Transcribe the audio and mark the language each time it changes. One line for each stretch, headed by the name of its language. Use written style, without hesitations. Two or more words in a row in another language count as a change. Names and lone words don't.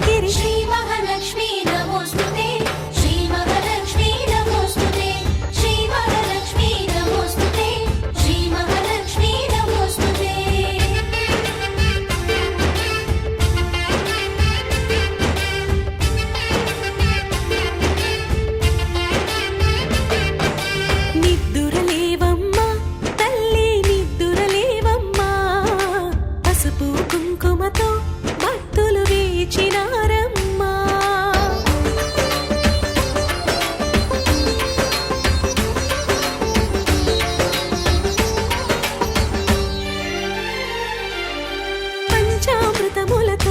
Sanskrit: श्री महालक्ष्मी नमोस्तुते श्री महालक्ष्मी नमोस्तुते श्री महालक्ष्मी नमोस्तुते श्री महालक्ष्मी नमोस्तुते
Telugu: నిద్దురలేవమ్మా తల్లి నిద్దురలేవమ్మా పసుపు కుంకుమతో భక్తులు వేచినారమ్మా పంచామృతములతో